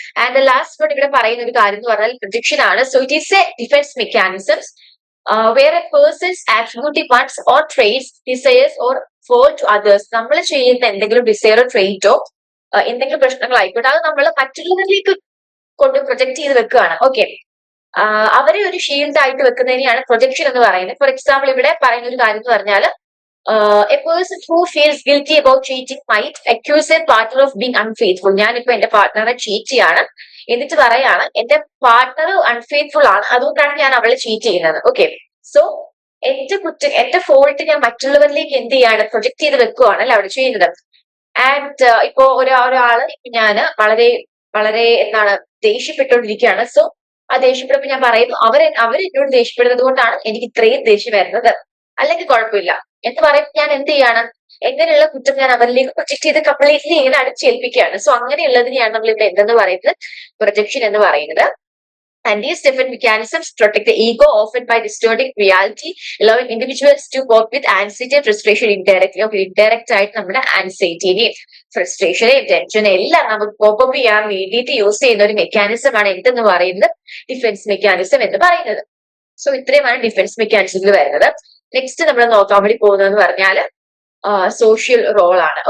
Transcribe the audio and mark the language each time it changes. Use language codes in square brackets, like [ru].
[en] and last one [ml] ഇവിടെ പറയുന്ന ഒരു കാര്യം എന്ന് പറഞ്ഞാൽ പ്രൊജക്ഷൻ ആണ്. [en] So it is a defence mechanisms where a persons attributive ones or traits, desires or fall to others. [ml] നമ്മൾ ചെയ്യുന്ന എന്തെങ്കിലും ഡിസയറോ ട്രേറ്റോ എന്തെങ്കിലും പ്രശ്നങ്ങളായിക്കോട്ടെ അത് നമ്മൾ മറ്റുള്ളവരിലേക്ക് കൊണ്ട് പ്രൊജക്ട് ചെയ്ത് വെക്കുകയാണ്. ഓക്കെ, അവരെ ഒരു ഷീൽഡ് ആയിട്ട് വെക്കുന്നതിനെയാണ് പ്രൊജക്ഷൻ എന്ന് പറയുന്നത്. [en] for example [ml] ഇവിടെ പറയുന്ന ഒരു കാര്യം എന്ന് പറഞ്ഞാൽ [en] a person who feels guilty about cheating might accuse a partner of being unfaithful. [ml] ഞാനിപ്പോ എന്റെ പാർട്ട്ണറെ ചീറ്റ് ചെയ്യാണ്, എന്നിട്ട് പറയാണ് എന്റെ പാർട്ട്ണർ അൺഫെയ്ത്ത്ഫുൾ ആണ്, അതുകൊണ്ടാണ് ഞാൻ അവളെ ചീറ്റ് ചെയ്യുന്നത്. ഓക്കെ, സോ എന്റെ ഫോൾട്ട് ഞാൻ മറ്റുള്ളവരിലേക്ക് എന്ത് ചെയ്യാണ്, പ്രൊജക്ട് ചെയ്ത് വെക്കുകയാണ് അല്ലെ അവിടെ ചെയ്യുന്നത്. ആൻഡ് ഇപ്പോ ഒരാള് ഞാന് വളരെ വളരെ എന്താണ് ദേഷ്യപ്പെട്ടുകൊണ്ടിരിക്കുകയാണ്. സോ ആ ദേഷ്യപ്പെടുമ്പോ ഞാൻ പറയുന്നു അവർ എന്നോട് ദേഷ്യപ്പെടുന്നത് കൊണ്ടാണ് എനിക്ക് ഇത്രയും ദേഷ്യം വരുന്നത്, അല്ലെങ്കിൽ കുഴപ്പമില്ല എന്ന് പറയുമ്പോൾ ഞാൻ എന്ത് ചെയ്യാണ്, എങ്ങനെയുള്ള കുറ്റം ഞാൻ അവരിലേക്ക് പ്രൊജക്ട് ചെയ്ത് കംപ്ലീറ്റ്ലി ഇങ്ങനെ അടിച്ചേൽപ്പിക്കുകയാണ്. സോ അങ്ങനെയുള്ളതിനെയാണ് നമ്മൾ ഇവിടെ എന്തെന്ന് പറയുന്നത്, പ്രൊജക്ഷൻ എന്ന് പറയുന്നത്. [en] And these different mechanisms protect the ego, often by distorting reality, allowing individuals to cope with anxiety and frustration indirectly. [ml] Okay, indirect ആയിട്ട് നമ്മുടെ ആൻസൈറ്റിനെയും ഫ്രസ്ട്രേഷനെയും ടെൻഷനെയും എല്ലാം നമുക്ക് കോപ്പ് അപ്പ് ചെയ്യാൻ വേണ്ടിയിട്ട് യൂസ് ചെയ്യുന്ന ഒരു മെക്കാനിസം ആണ് എന്തെന്ന് പറയുന്നത്, ഡിഫൻസ് മെക്കാനിസം എന്ന് പറയുന്നത്. സോ ഇത്രയുമാണ് ഡിഫൻസ് മെക്കാനിസത്തിൽ വരുന്നത്. നെക്സ്റ്റ് നമ്മൾ നോക്കാൻ വേണ്ടി പോകുന്നതെന്ന് പറഞ്ഞാൽ സോഷ്യൽ റോൾ ആണ്.